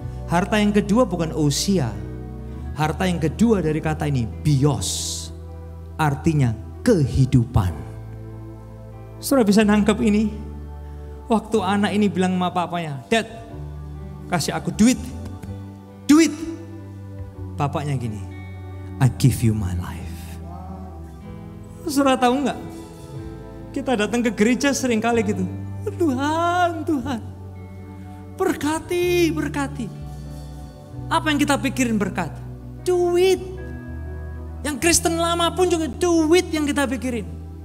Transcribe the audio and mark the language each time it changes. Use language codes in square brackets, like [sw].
[id] Harta yang kedua bukan ousia. Harta yang kedua dari kata ini bios. Artinya kehidupan. Saudara bisa nangkep ini? Waktu anak ini bilang sama papanya, Dad, kasih aku duit. Duit. Bapaknya gini, [en] I give you my life. [id] Saudara tahu nggak? Kita datang ke gereja seringkali gitu. Tuhan, Tuhan, berkati, berkati. Apa yang kita pikirin berkat? Duit. Yang Kristen lama pun juga duit yang kita pikirin.